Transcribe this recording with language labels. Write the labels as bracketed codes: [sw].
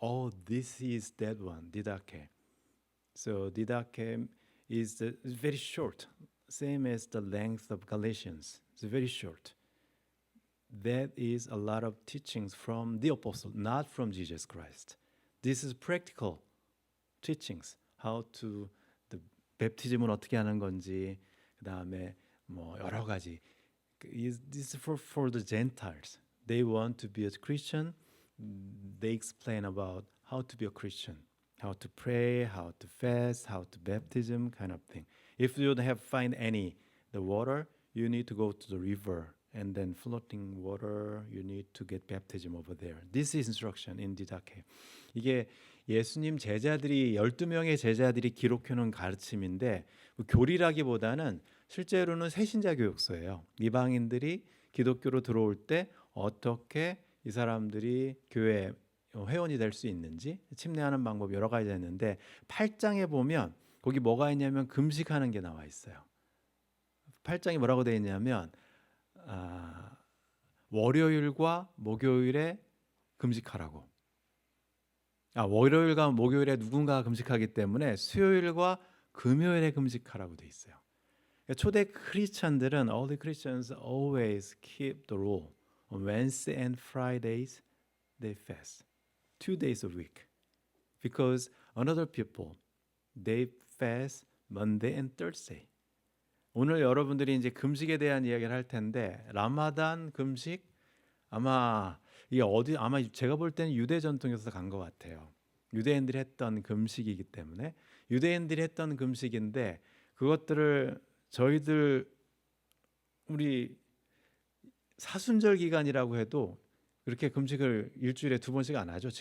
[en] Oh, this is that one, Didache. So Didache is very short, same as the length of Galatians. It's very short. That is a lot of teachings from the apostle, not from Jesus Christ. This is practical teachings. How to the baptism [ko] 은 어떻게 하는 건지, 그 다음에 뭐 여러 가지. [en] This is for the Gentiles. They want to be a Christian. They explain about how to be a Christian, how to pray, how to fast, how to baptism, kind of thing. If you don't find the water, you need to go to the river. And then floating water, you need to get baptism over there. This is instruction in Didache. 이게 [ko] 예수님 제자들이 12명의 제자들이 기록해 놓은 가르침인데 교리라기보다는 실제로는 새신자 교육서예요. 이방인들이 기독교로 들어올 때 어떻게 이 사람들이 교회 회원이 될 수 있는지 침례하는 방법 여러 가지가 있는데 8장에 보면 거기 뭐가 있냐면 금식하는 게 나와 있어요. 8장이 뭐라고 되어 있냐면 월요일과 목요일에 금식하라고. 월요일과 목요일에 누군가가 금식하기 때문에 수요일과 금요일에 금식하라고 돼 있어요. 초대 크리스천들은 [en] all the Christians always keep the rule. On Wednesday and Fridays they fast. 2 days a week. Because another people they fast Monday and Thursday. [ko] 오늘 여러분들이 이제 금식에 대한 이야기를 할 텐데 라마단 금식 아마 이게 아마 제가 볼 때는 유대 전통에서 간 것 같아요. 유대인들이 했던 금식이기 때문에 유대인들이 했던 금식인데 그것들을 저희들 우리 사순절 기간이라고 해도 그렇게 금식을 일주일에 2번씩 안 하죠.